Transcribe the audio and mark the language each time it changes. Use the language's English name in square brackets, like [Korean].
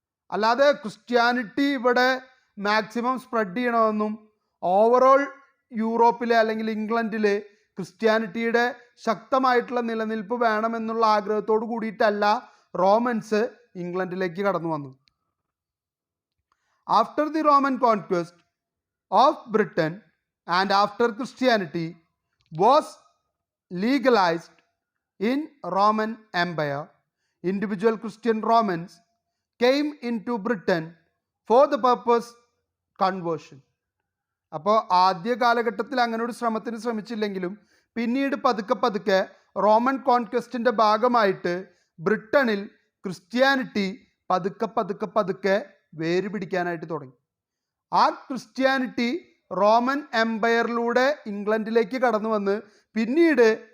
[Malayalam] അല്ലാതെ ക്രിസ്ത്യാനിറ്റി ഇവിടെ maximum spread ചെയ്യണമെന്നും ഓവറോൾ യൂറോപ്പിലെ അല്ലെങ്കിൽ ഇംഗ്ലണ്ടിൽ ക്രിസ്ത്യാനിറ്റിയുടെ ശക്തമായിട്ടുള്ള നിലനിൽപ്പ് വേണമെന്നുള്ള ആഗ്രഹത്തോട് കൂടിയിട്ടല്ല റോമൻസ് ഇംഗ്ലണ്ടിലേക്ക് കടന്നു വന്നു. [English] After the Roman conquest of Britain and after Christianity was legalized in Roman Empire, individual Christian Romans came into Britain for the purpose conversion. [Malayalam] അപ്പോൾ ആദ്യ കാലഘട്ടത്തിൽ അങ്ങനെ ഒരു ശ്രമത്തിന് ശ്രമിച്ചില്ലെങ്കിലും പിന്നീട് പതുക്കെ പതുക്കെ റോമൻ കോൺക്വസ്റ്റിൻ്റെ ഭാഗമായിട്ട് ബ്രിട്ടനിൽ ക്രിസ്ത്യാനിറ്റി പതുക്കെ പതുക്കെ പതുക്കെ വേര് പിടിക്കാനായിട്ട് തുടങ്ങി. ആ ക്രിസ്ത്യാനിറ്റി റോമൻ എംപയറിലൂടെ ഇംഗ്ലണ്ടിലേക്ക് കടന്നു വന്ന് പിന്നീട്